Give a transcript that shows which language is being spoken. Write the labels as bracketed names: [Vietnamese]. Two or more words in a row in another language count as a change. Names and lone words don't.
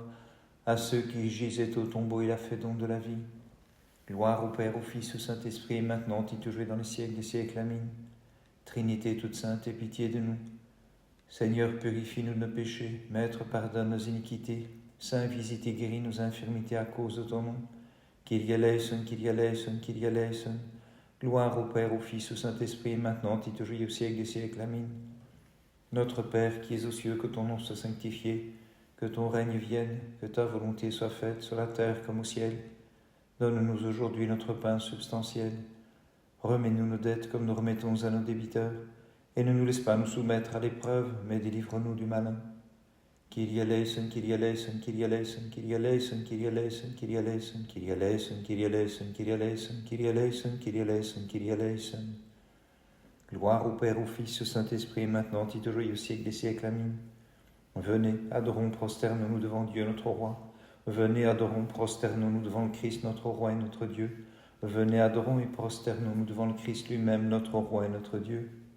[French] À ceux qui gisaient au tombeau, il a fait don de la vie. Gloire au Père, au Fils, au Saint-Esprit, maintenant et toujours dans les siècles des siècles. Amen. Trinité toute sainte, aie pitié de nous. Seigneur, purifie-nous de nos péchés. Maître, pardonne nos iniquités. Saint, visite et guéris nos infirmités à cause de ton nom. [Greek] Κύριε ελέησον, Κύριε ελέησον, Κύριε ελέησον. [French] Gloire au Père, au Fils, au Saint-Esprit, maintenant et toujours au siècle des siècles. Amen. Notre Père qui es aux cieux, que ton nom soit sanctifié, que ton règne vienne, que ta volonté soit faite sur la terre comme au ciel. Donne-nous aujourd'hui notre pain substantiel. Remets-nous nos dettes comme nous remettons à nos débiteurs, et ne nous laisse pas nous soumettre à l'épreuve, mais délivre-nous du malin. [Greek] Κύριε ελέησον, Κύριε ελέησον, Κύριε ελέησον, Κύριε ελέησον, Κύριε ελέησον, Κύριε ελέησον, Κύριε ελέησον, Κύριε ελέησον, Κύριε ελέησον, Κύριε ελέησον, Κύριε ελέησον, Κύριε ελέησον. [French] Gloire au Père, au Fils, au Saint-Esprit, maintenant et toujours et au siècle des siècles. Amen. Venez, adorons, prosternons-nous devant Dieu notre Roi. Venez, adorons, prosternons-nous devant le Christ notre Roi et notre Dieu. Venez, adorons et prosternons-nous devant le Christ lui-même, notre Roi et notre Dieu.